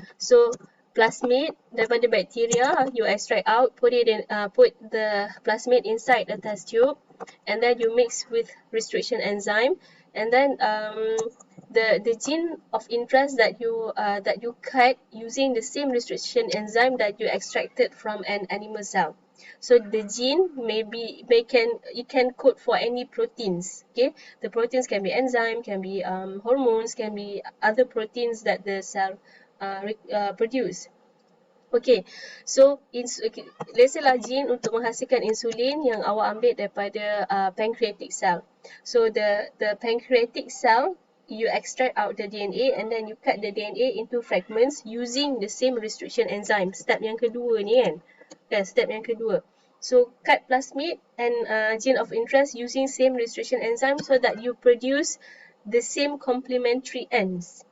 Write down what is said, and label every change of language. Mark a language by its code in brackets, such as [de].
[en] So plasmid daripada bacteria, you extract out, put the plasmid inside the test tube, and then you mix with restriction enzyme, and then the gene of interest that you cut using the same restriction enzyme that you extracted from an animal cell. So the gene it can code for any proteins. Okay, the proteins can be enzyme, can be hormones, can be other proteins that the cell produce. Okay, so let's say [ms] lah gene untuk menghasilkan insulin yang awak ambil daripada pancreatic cell. [en] So the pancreatic cell, you extract out the DNA and then you cut the DNA into fragments using the same restriction enzyme. [ms] Step yang kedua ni kan. Step yang kedua. [en] So cut plasmid and gene of interest using same restriction enzyme so that you produce the same complementary ends.